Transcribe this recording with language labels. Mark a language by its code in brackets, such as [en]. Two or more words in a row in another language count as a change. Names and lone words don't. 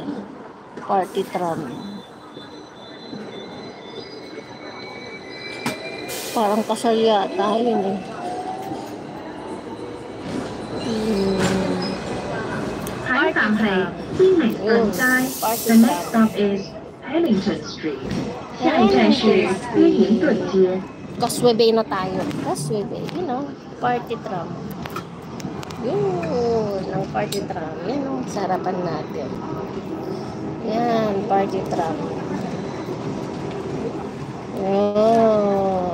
[en] Party tram. [tl] Parang kasal yata, yun [en] The next stop is Ellington Street. [zh] 下一站是约灵顿街。 [tl] Causeway na tayo. Causeway, [en] party tram. [tl] Yun, ang [en] party tram. [tl] Yan ang sarapan natin. Yan, [en] party tram. [tl] Yan.